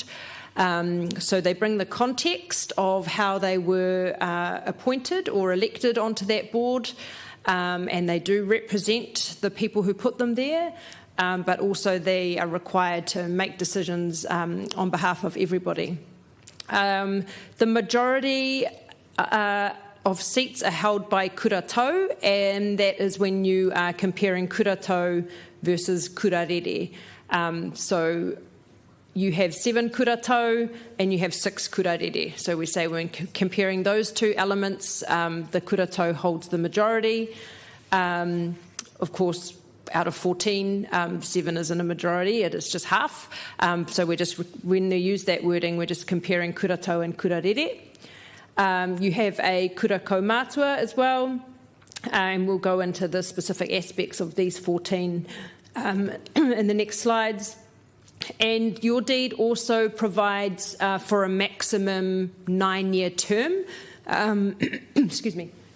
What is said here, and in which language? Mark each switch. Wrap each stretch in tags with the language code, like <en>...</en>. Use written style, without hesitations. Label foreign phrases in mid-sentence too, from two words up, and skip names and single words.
<en>So they bring the context of how they were appointed or elected onto that board, and they do represent the people who put them there, but also they are required to make decisions on behalf of everybody. The majority of seats are held by</en> <mi>kura tau,</mi> <en>and that is when you are comparing</en> <mi>kura tau</mi> <en>versus</en> <mi>kura rere.</mi> <en>So you have 7</en> <mi>kura tau</mi> <en>and you have 6</en> <mi>kura rere.</mi> <en>So we say when comparing those two elements, the</en> <mi>kura tau</mi> <en>holds the majority. Of course, out of 14, 7 isn't a majority, it is just half. So we're just, when they use that wording, we're just comparing</en> <mi>kura tau</mi> <en>and</en> <mi>kura rere.</mi> <en>You have a</en> <mi>kura kaumātua</mi> <en>as well, and we'll go into the specific aspects of these 14 in the next slides. And your deed also provides for a maximum 9-year term. Excuse me.</en>